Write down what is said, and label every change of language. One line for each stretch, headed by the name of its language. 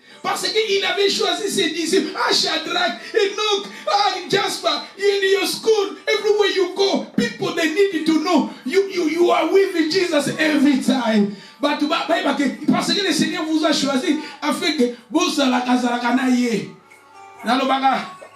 French: Parce qu'il avait choisi ses disciples.
English: Shadrach, Enoch, Jasper, in your school, everywhere you go, people they need to know you are with Jesus every time.
French: Parce que le Seigneur vous a choisi afin que vous
Lingala: alaka na ye. Nalobaga.